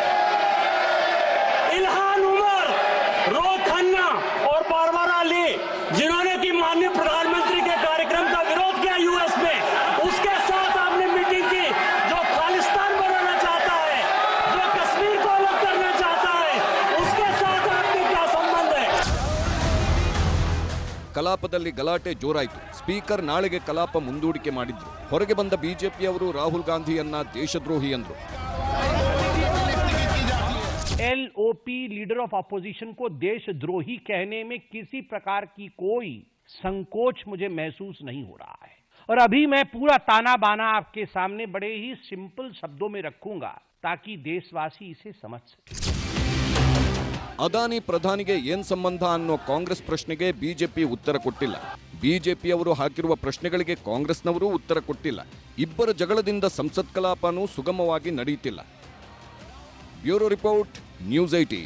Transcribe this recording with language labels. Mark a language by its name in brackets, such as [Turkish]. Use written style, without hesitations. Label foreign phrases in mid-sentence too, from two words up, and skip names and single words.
[Hindi] इल्हान उमर, रोहित खन्ना और बारबारा अली जिन्होंने की माननीय प्रधानमंत्री के कार्यक्रम का विरोध किया यूएस में, उसके साथ आपने मीटिंग की। जो खालिस्तान बनाना चाहता है, जो कश्मीर को अलग करना चाहता है, उसके साथ आपके क्या संबंध है? [Kannada] ಕಲಾಪದಲ್ಲಿ ಗಲಾಟೆ ಜೋರಾಯಿತು. ಸ್ಪೀಕರ್ ನಾಳೆಗೆ ಕಲಾಪ ಮುಂದೂಡಿಕೆ ಮಾಡಿದ್ರು. ಹೊರಗೆ ಬಂದ ಬಿಜೆಪಿಯವರು ರಾಹುಲ್ ಗಾಂಧಿಯನ್ನ ದೇಶದ್ರೋಹಿ ಎಂದ್ರು. [Hindi] एलओपी [English] leader of opposition [Hindi] को देशद्रोही कहने में किसी प्रकार की कोई संकोच मुझे महसूस नहीं हो रहा है, और अभी मैं पूरा ताना बाना आपके सामने बड़े ही सिंपल शब्दों में रखूंगा ताकि देशवासी इसे समझ सके. [Kannada] ಅದಾನಿ ಪ್ರಧಾನಿಗೆ ಏನ್ ಸಂಬಂಧ ಅನ್ನೋ ಕಾಂಗ್ರೆಸ್ ಪ್ರಶ್ನೆಗೆ ಬಿಜೆಪಿ ಉತ್ತರ ಕೊಟ್ಟಿಲ್ಲ. ಬಿಜೆಪಿಯವರು ಹಾಕಿರುವ ಪ್ರಶ್ನೆಗಳಿಗೆ ಕಾಂಗ್ರೆಸ್ನವರು ಉತ್ತರ ಕೊಟ್ಟಿಲ್ಲ. ಇಬ್ಬರ ಜಗಳದಿಂದ ಸಂಸತ್ ಕಲಾಪನೂ ಸುಗಮವಾಗಿ ನಡೆಯುತ್ತಿಲ್ಲ. [English] bureau report, [Kannada] ನ್ಯೂಸ್ 18.